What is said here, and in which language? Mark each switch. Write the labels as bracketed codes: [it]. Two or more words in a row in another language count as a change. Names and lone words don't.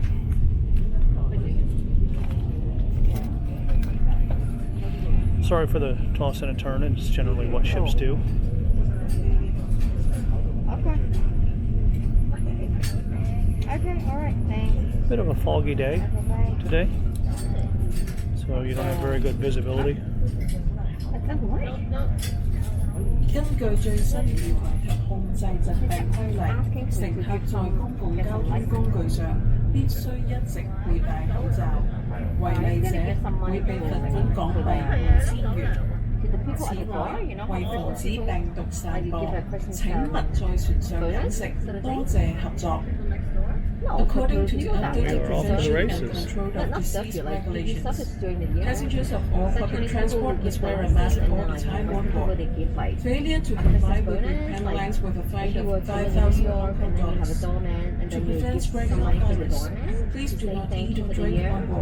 [en] Sorry for the tossing and turning. It's generally what ships do. Okay, alright, thanks. Bit of a foggy day today, so you don't have very good visibility. [yue] 根據最新預防及控制疾病規例，乘客在公共交通工具上必須一直佩戴口罩，違例者會被罰款港幣5000元。此外，為防止病毒散播，請勿在船上飲食，多謝合作。 [en] According to the updated prevention and control of disease regulations, passengers of all public transport must wear a mask all the time on board. Failure to comply will be penalized with a fine of $5,000 Hong Kong dollars. To prevent spreading of virus, please do not eat or drink on board.